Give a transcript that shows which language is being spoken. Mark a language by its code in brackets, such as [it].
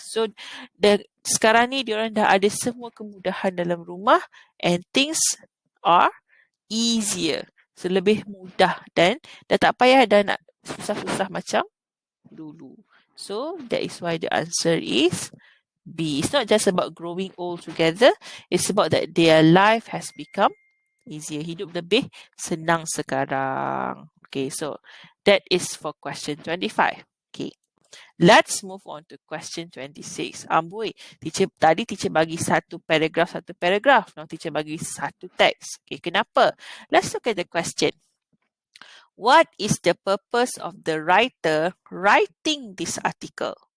[ms] So, sekarang ni diorang dah ada semua kemudahan dalam rumah [en] and things are easier. [ms] So, lebih mudah dan dah tak payah dah nak susah-susah macam dulu. [en] So, that is why the answer is B. It's not just about growing old together. It's about that their life has become easier. [ms] Hidup lebih senang sekarang. [en] Okay, so that is for question 25. Okay. Let's move on to question 26. [ms] Amboi, tadi teacher bagi satu paragraph. [en] Now [ms] teacher bagi satu teks. [en] Okay, [ms] kenapa? [en] Let's look at the question. What is the purpose of the writer writing this article?